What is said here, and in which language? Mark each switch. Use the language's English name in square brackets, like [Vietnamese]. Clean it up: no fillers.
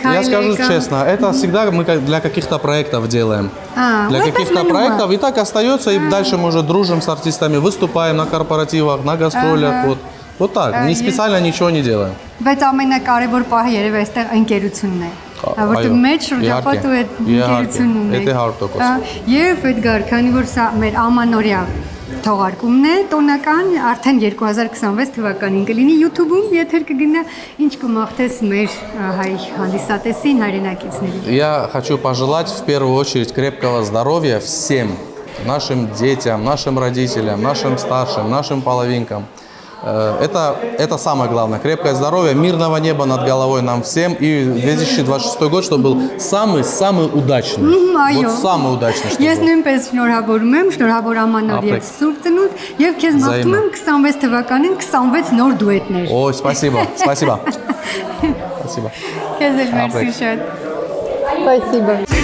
[Russian] Я скажу честно, это всегда мы для каких-то проектов делаем. Для каких-то проектов, и так остается, и дальше мы уже дружим с артистами, выступаем на корпоративах, на гастролях, вот так, не специально ничего не делаем. [Armenian] Բայց ամենակարևոր պահը երևի այստեղ ընկերությունն է։ Որտեղ մեջ շրջապատու է ընկերություն ունենք։ Եվ Էդգար, քանի որ սա մեր ամանորյա թողարկումն է տոնական, արդեն 2026 թվականին կլինի YouTube-ում, եթեր կգնա, ինչ կմաղթես մեր հայ հանդիսատեսին, հայրենակիցներին։ [Russian] Я хочу пожелать в первую очередь крепкого здоровья всем нашим детям, нашим родителям, нашим старшим, нашим половинкам. Это самое главное. Крепкое здоровье, мирного неба над головой нам всем. И 2026 год, чтобы был самый удачный. Вот самый удачный, чтобы [Armenian] Ես նույնպես շնորհավորում եմ, շնորհավոր ամանոր եւ Սուրբ Ծնունդ եւ քեզ մաղթում եմ 26 թվականին 26 նոր դուետներ։ [Russian] Ой, спасибо, спасибо. Спасибо. [Armenian] Քեզ էլ մերսի շատ։ [Russian] Спасибо.